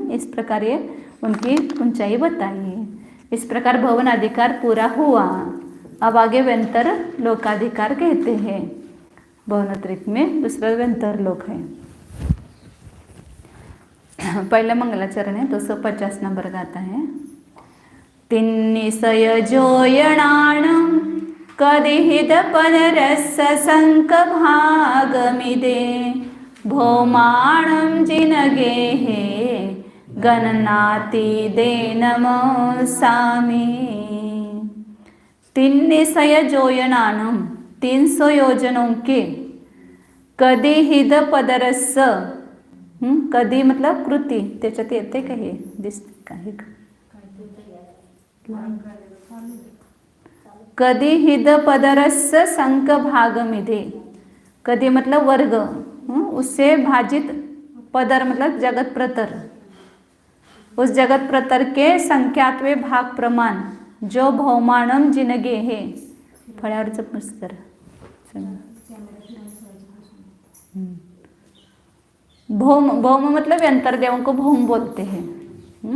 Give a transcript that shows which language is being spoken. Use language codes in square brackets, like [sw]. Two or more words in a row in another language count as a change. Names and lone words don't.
[hi] इस प्रकार ये उनकी ऊंचाई बताइए। इस प्रकार भवन अधिकार पूरा हुआ। अब आगे व्यंतर लोकाधिकार कहते हैं। भवनत्रिक में दूसरा व्यंतर लोक है। पहला मंगलाचरण है, 250 नंबर का आता है। [pra] तिन्निसय जोयणाणं कदिहित पदरस संक भागमिदे भौमाणं जिनगेः गणनाति दे नमोसामि। तिन्निसय जोयणाणं [hi] 300 योजनों के, [pra] कदिहित पदरस, [mr] कधी मतलब कृती, त्याच्यात येते का हे दिसते का हे? [pra] कधी हिद पदरस संक भागमिदे, [hi] कधी मतलब वर्ग, उससे भाजित, पदर मतलब जगत प्रतर, उस जगत प्रतर के संख्यात्वे भाग प्रमाण जो भौमानम जिनगे है। [mr] फळ्यावरचं पुस्तक [hi] भौम, भौम मतलब व्यंतरदेवों को भौम बोलते हैं।